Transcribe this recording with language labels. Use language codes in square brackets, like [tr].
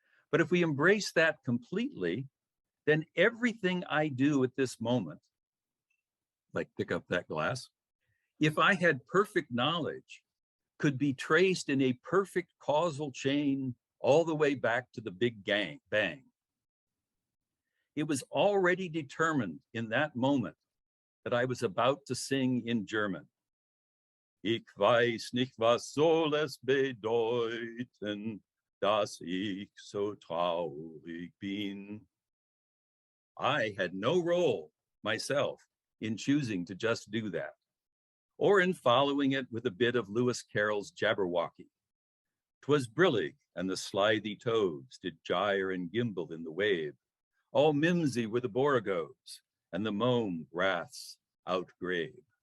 [en] But if we embrace that completely, then everything I do at this moment, like pick up that glass, if I had perfect knowledge could be traced in a perfect causal chain all the way back to the Big Bang. It was already determined in that moment that I was about to sing in German. [de] Ich weiß nicht, was soll es bedeuten, dass ich so traurig bin. [en] I had no role myself in choosing to just do that, or in following it with a bit of Lewis Carroll's Jabberwocky. 'Twas brillig, and the slithy toads did gyre and gimble in the wave. All mimsy were the borogoves, and the mome wraths outgrave.